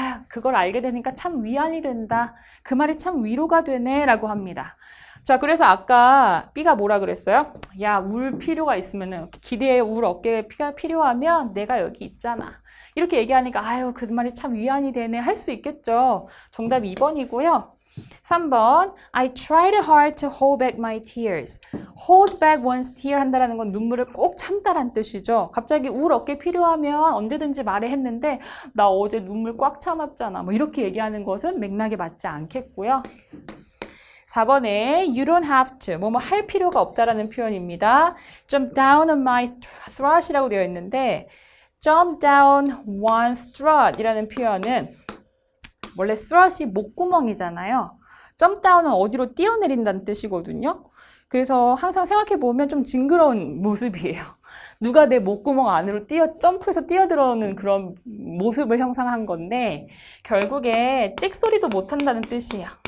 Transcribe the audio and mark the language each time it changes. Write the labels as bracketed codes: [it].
[ko] 그걸 알게 되니까 참 위안이 된다. 그 말이 참 위로가 되네. 라고 합니다. 자, 그래서 아까 B가 뭐라 그랬어요? 야, 울 필요가 있으면은 기대에 울 어깨에 피가 필요하면 내가 여기 있잖아. 이렇게 얘기하니까 그 말이 참 위안이 되네 할 수 있겠죠. 정답 2번이고요. [en] 3번 I tried hard to hold back my tears. hold back one's tear [ko] 한다라는 건 눈물을 꼭 참다란 뜻이죠. 갑자기 울 어깨 필요하면 언제든지 말해 했는데 나 어제 눈물 꽉 참았잖아. 뭐 이렇게 얘기하는 것은 맥락에 맞지 않겠고요. 4번에 [en] you don't have to, [ko] 뭐뭐 할 필요가 없다라는 표현입니다. [en] jump down on my throat [ko] 이라고 되어 있는데 [en] jump down one's throat [ko] 이라는 표현은 원래 throat이 목구멍이잖아요. [en] jump down [ko] 은 어디로 뛰어내린다는 뜻이거든요. 그래서 항상 생각해보면 좀 징그러운 모습이에요. 누가 내 목구멍 안으로 점프해서 뛰어들어오는 그런 모습을 형상한 건데 결국에 찍소리도 못한다는 뜻이에요.